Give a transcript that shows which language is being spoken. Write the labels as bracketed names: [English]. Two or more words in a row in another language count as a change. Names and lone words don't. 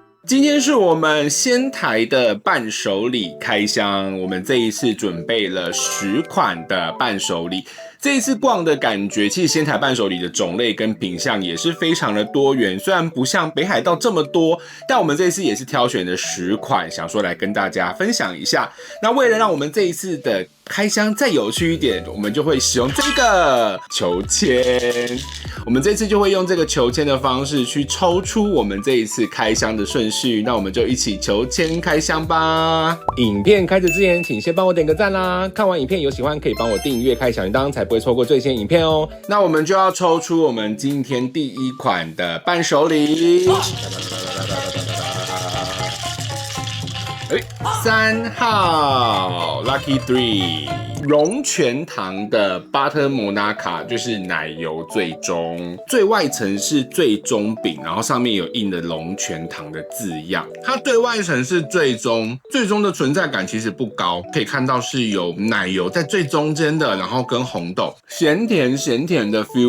[Chinese] 今天是我們仙台的伴手禮開箱，我們這一次準備了10款的伴手禮。這一次逛的感覺，其實仙台伴手禮的種類跟品項也是非常的多元，雖然不像北海道這麼多，但我們這一次也是挑選了10款，想說來跟大家分享一下。那為了讓我們這一次的開箱再有趣一點，我們就會使用這個求籤。我們這次就會用這個求籤的方式去抽出我們這一次開箱的順序。那我們就一起求籤開箱吧。影片開始之前，請先幫我點個讚啦！看完影片有喜歡可以幫我訂閱開小鈴鐺，才不會錯過最新影片哦。那我們就要抽出我們今天第1款的伴手禮。3號 Lucky 3，龍泉堂的 Butter Monaca 就是奶油最終，最外層是最終餅，然後上面有印的龍泉堂的字樣。它最外層是最終，最終的存在感其實不高，可以看到是有奶油在最中間的，然後跟紅豆，鹹甜的 feel。